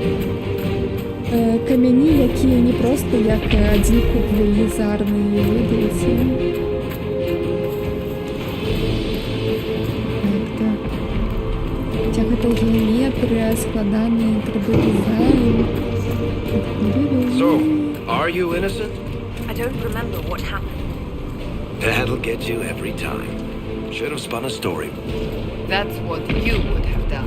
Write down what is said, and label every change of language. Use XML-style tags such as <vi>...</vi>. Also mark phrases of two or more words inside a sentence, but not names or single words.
<be>Камяні, якія не проста як адзін куб велізарны, ведаеце. Так. Хаця гэта геометрыя, складаны 3D-дызайн.</be> <en>So, are you innocent? I don't remember what happened. That'll get you every time. Should have spun a story. That's what you would have done.</en>